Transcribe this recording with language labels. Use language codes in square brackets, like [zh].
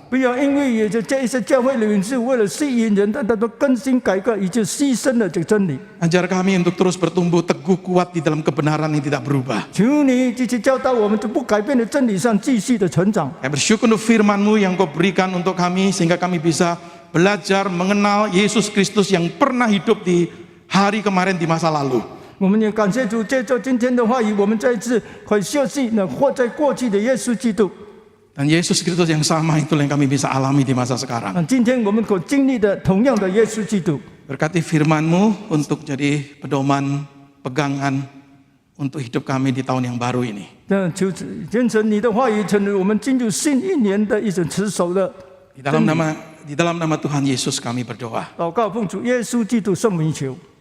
[zh] 不要因为这一些教会领袖为了吸引人，但都更新改革，以致牺牲了这个真理。 [id] Ajar kami untuk terus bertumbuh teguh kuat di dalam kebenaran yang tidak berubah. [zh] 求你继续教导我们，在不改变的真理上继续的成长。 [id] Kami bersyukur untuk firman-Mu yang Kau berikan untuk kami sehingga kami bisa belajar mengenal Yesus Kristus yang pernah hidup di hari kemarin di masa lalu. [zh] 我们也感谢主，借着今天的话语，我们再一次可以学习那活在过去的耶稣基督。 [id] Dan Yesus Kristus yang sama itulah yang kami bisa alami di masa sekarang. [zh] 今天我们所经历的同样的耶稣基督。 [id] Berkati firman-Mu untuk jadi pedoman, pegangan untuk hidup kami di tahun yang baru ini. [zh] 那求坚成你的话语，成为我们进入新一年的一种持守的。 [id] Di dalam nama Tuhan Yesus kami berdoa. [zh] 祷告奉主耶稣基督圣名求，